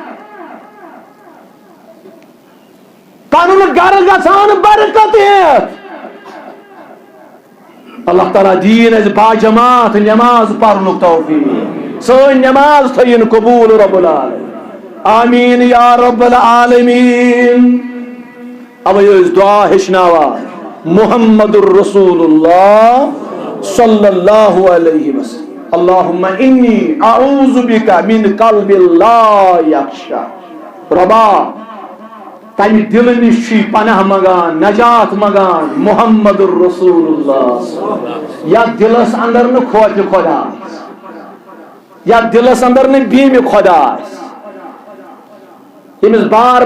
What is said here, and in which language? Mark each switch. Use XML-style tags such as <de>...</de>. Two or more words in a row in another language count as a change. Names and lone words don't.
<ks>پنُن گرٕ گژھان برکت ہٮ۪تھ اللہ تعالیٰ دیٖن اَسہِ باجماعت نٮ۪ماز پرنُک توفیٖق سٲنۍ نٮ۪ماز تھٲیِن قبوٗل</ks> <ar>رب العالمیٖن آمیٖن یا رب العالمیٖن</ar> <ks>اوے ٲسۍ دعا ہیٚچھناوان</ks> <ar>محمد الرسول اللہ صلی اللہ علیہ وسلم اللہم انی اعوذ بک من قلب لا یخشع ربا</ar> <ks>تمہِ دلہٕ نِش چھُے پناہ منگان نجات منگان</ks> <ar>محمد الرسول</ar> <ks>اللہ یتھ دلس اندر نہٕ خوفہِ خۄدا آسہِ یتھ دلس اندر نہٕ بیٖمہِ خۄدا آسہِ ییٚمِس بار</ks>